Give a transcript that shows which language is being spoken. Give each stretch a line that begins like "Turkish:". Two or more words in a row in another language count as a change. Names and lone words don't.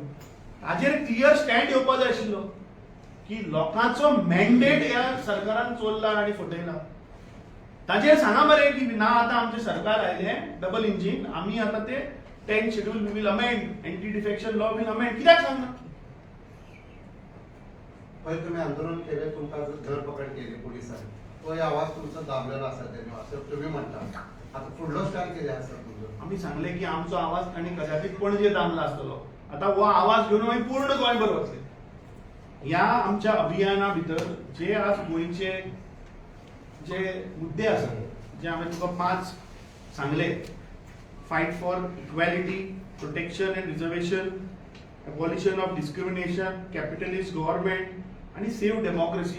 Konkani: हाजेर क्लियर स्टँड येवपा जाय आशिल्लो की लोकांचो मॅन्डेट ह्या सरकारान चोरला आनी फटयला. ताचेर सांगा मरे की ना आतां आमचें सरकार आयलें
English: double engine,
Konkani: आमी आतां ते 10th शेड्यूल
English: we will amend, anti defection law will amend.
Konkani: कित्याक सांगना?
Marathi: पहिले तुम्ही आंदोलन केले, तुमका धरपकड केली पोलिसांनी, तो आवाज तुमचा दाबलेला असा तेव्हा असं तुम्ही म्हणता.
Konkani: आता पुढलो स्टँड कितें आसा तुमचो? आमी सांगले की आमचो आवाज तांणी कदाचित पणजे दामला आसतलो. आतां हो आवाज घेवन आमी पूर्ण गोंयभर वतले. ह्या आमच्या अभियाना भितर जे आज गोंयचे जे मुद्दे आसात, जे हांवें तुका 5 सांगले,
English: fight for equality, protection and reservation, abolition of discrimination, capitalist government
Konkani: आनी
English: save democracy.